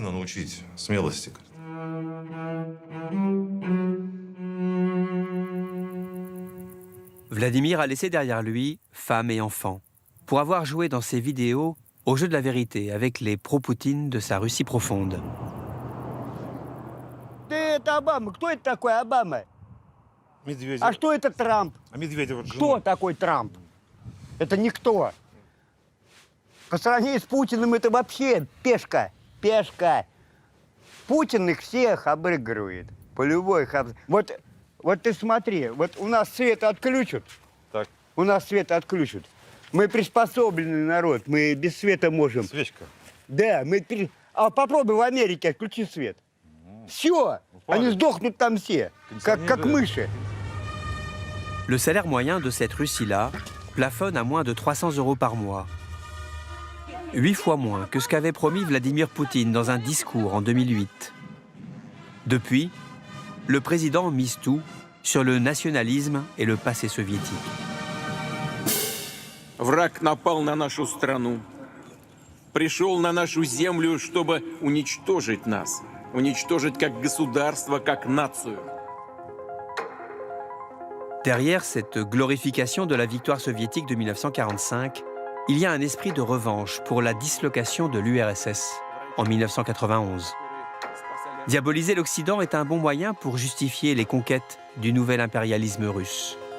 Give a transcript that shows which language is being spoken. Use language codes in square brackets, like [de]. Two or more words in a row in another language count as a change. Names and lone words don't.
[fr] Vladimir a laissé derrière lui femme et enfants, pour avoir joué dans ses vidéos au jeu de la vérité avec les pro-Poutine de sa Russie profonde. [ru] Это Обама. Кто это такой Обама? А что это Трамп? Кто такой Трамп? Это никто. По сравнению с Путиным это вообще пешка. Пешка. Путин их всех обыгрывает. По любой. Вот ты смотри, вот у нас свет отключат. Так. У нас свет отключат. Мы приспособленный народ, мы без света можем. Свечка. Да, А попробуй в Америке отключи свет. Все, они сдохнут там все, как мыши. [fr] Le salaire moyen de cette Russie-là plafonne à moins de 300 € par mois. 8 fois moins que ce qu'avait promis Vladimir Poutine dans un discours en 2008. Depuis, le président mise tout sur le nationalisme et le passé soviétique. [ru] Враг напал на нашу страну. Пришел на нашу землю, чтобы уничтожить нас. Уничтожить как государство, как нацию. [fr] Derrière cette glorification de la victoire soviétique de 1945, il y a un esprit de revanche pour la dislocation de l'URSS en 1991. Diaboliser l'Occident est un bon moyen pour justifier les conquêtes du nouvel impérialisme russe.